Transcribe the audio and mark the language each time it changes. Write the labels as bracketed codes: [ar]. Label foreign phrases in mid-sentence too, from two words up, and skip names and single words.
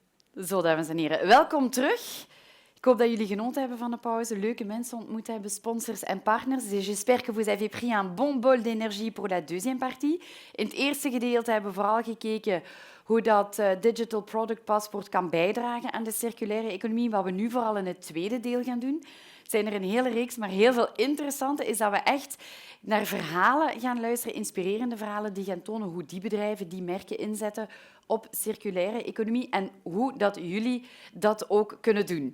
[nl] Zo, dames en heren, welkom terug. Ik hoop dat jullie genoten hebben van de pauze, leuke mensen ontmoet hebben, sponsors en partners. [fr] Dus j'espère que vous avez pris un bon bol d'énergie pour la deuxième partie. [nl] In het eerste gedeelte hebben we vooral gekeken hoe dat Digital Product Passport kan bijdragen aan de circulaire economie, wat we nu vooral in het tweede deel gaan doen. Het zijn er een hele reeks, maar heel veel interessante is dat we echt naar verhalen gaan luisteren, inspirerende verhalen die gaan tonen hoe die bedrijven, die merken inzetten op circulaire economie en hoe dat jullie dat ook kunnen doen.